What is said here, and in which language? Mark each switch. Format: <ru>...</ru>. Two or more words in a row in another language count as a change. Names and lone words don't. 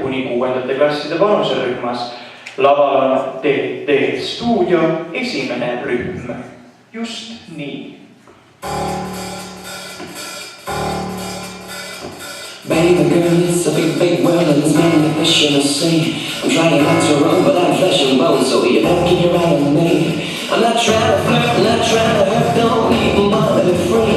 <et>kuni 6. klasside vanuserühmas. Laval on TT Stuudio 1. rühm. Just nii.</et> <en>Baby girl, it's a big, big world and there's many fish in the sea. I'm trying not to run, but I'm flesh and bone, so you better keep your eye on me. I'm not trying to flirt, I'm not trying to hurt, don't even bother to be free.</en>